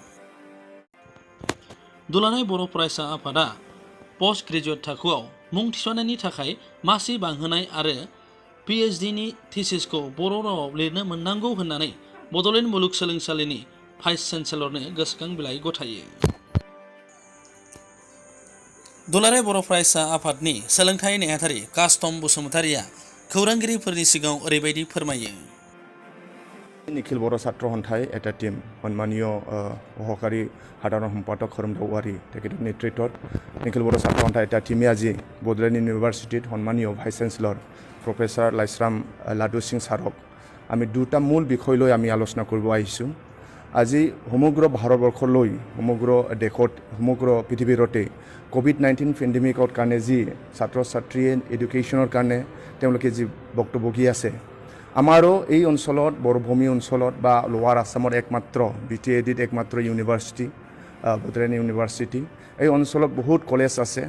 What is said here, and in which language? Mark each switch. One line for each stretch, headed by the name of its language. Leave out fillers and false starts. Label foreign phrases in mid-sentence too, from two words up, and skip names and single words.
Bodo: दुलाराय बर' फरायसा आफादा
English: post graduate
Bodo: थाखोआव मुं थिसननायनि थाखाय मासि बांहोनाय आरो PhD नि थिसिसखौ बर' रावाव लिरनो मोननांगौ होननानै बड'लेण्ड मुलुगसोलोंसालिनि
English: vice chancellor
Bodo: गोसोखां बिलाइ गथायो। दुलाराय बर' फरायसा आफादनि सोलोंथाइ नेहाथारि कास्टम बसुमतारिया खौरांगिरिफोरनि सिगाङाव ओरैबायदि फोरमायो।
Assamese: निखिल बर' ছাত্ৰ সন্থাই এটা টিম সন্মানীয় সহকাৰী সাধাৰণ সম্পাদক खोरोमदाव औवारी তেখেতৰ নেতৃত্বত নিখিল বৰ' ছাত্ৰ সন্থাই এটা টিমে আজি বডলেণ্ড ইউনিভাৰ্চিটিত সন্মানীয়
English: vice chancellor professor
Assamese: লাইছৰাম লাডু সিং ছাৰক আমি দুটা মূল বিষয় লৈ আমি আলোচনা কৰিব আহিছোঁ। আজি সমগ্ৰ ভাৰতবৰ্ষলৈ সমগ্ৰ দেশত সমগ্ৰ পৃথিৱীৰতে COVID-19 পেণ্ডেমিকৰ কাৰণে যি ছাত্ৰ ছাত্ৰীয়ে এডুকেশ্যনৰ কাৰণে তেওঁলোকে যি বক্তব্য দি আছে, আমাৰো এই অঞ্চলত বৰভূমি অঞ্চলত বা লোৱাৰ আসামৰ একমাত্ৰ BTADত একমাত্ৰ ইউনিভাৰ্চিটি বডলেণ্ড ইউনিভাৰ্চিটি এই অঞ্চলত বহুত কলেজ আছে।